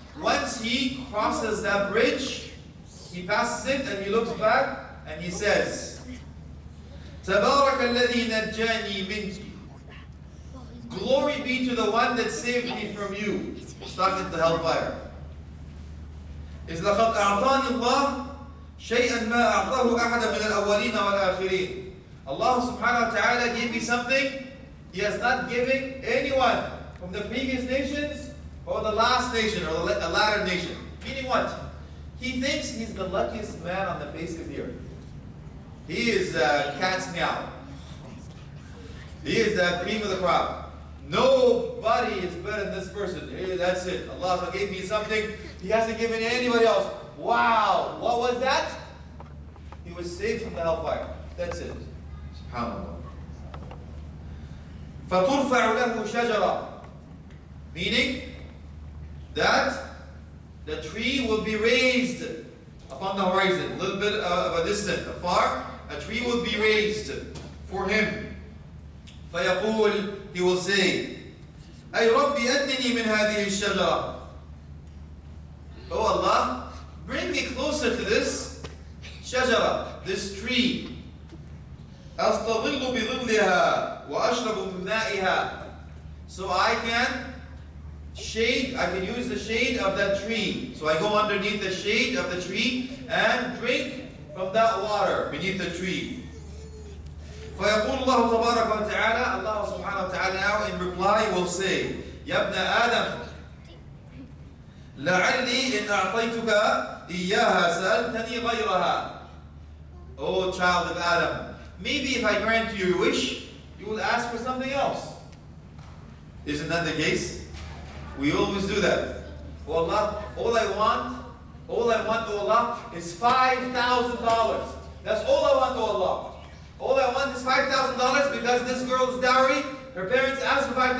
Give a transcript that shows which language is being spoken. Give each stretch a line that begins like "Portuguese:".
English: Once he crosses that bridge, he passes it and he looks back and he says,
Arabic: تبارك الذي نجاني منك.
English: Glory be to the one that saved me from you. Stuck into hellfire.
Arabic: إذ لقد أعطاني الله شيئا ما أعطاه أحدا من الأولين والآخرين.
English: Allah subhanahu wa ta'ala gave me something He has not given anyone from the previous nations or the last nation or the latter nation. Meaning what? He thinks he's the luckiest man on the face of the earth. He is cat's meow. He is the cream of the crop. Nobody is better than this person. Hey, that's it. Allah gave me something He hasn't given anybody else. Wow! What was that? He was saved from the hellfire. That's it. SubhanAllah.
Arabic: فَتُرْفَعُ لَهُ شَجَرًا.
English: Meaning that the tree will be raised upon the horizon, a little bit of a distance, afar. A tree will be raised for him.
Arabic: فَيَقُولُ,
English: he will say,
Arabic: أَيْ رَبِّ أَدْنِنِي مِنْ هَذِهِ الشَّجَرَةِ.
English: Oh Allah, bring me closer to this shajara, this tree.
Arabic: أَسْتَظِلُّ بِظِلِّهَا وَأَشْرَبُ مِنْ مَائِهَا.
English: So I can use the shade of that tree. So I go underneath the shade of the tree and drink from that water beneath the tree.
Arabic: فيقول الله تبارك وتعالى,
English: Allah subhanahu wa ta'ala now in reply will say,
Arabic: يا ابن آدم لعلي إن أعطيتك إياها سألتني غيرها.
English: O child of Adam, maybe if I grant you your wish, you will ask for something else. Isn't that the case? We always do that. Oh Allah, all I want, oh Allah, is $5,000. That's all I want, oh Allah. All I want is $5,000 because this girl's dowry, her parents asked for $5,000.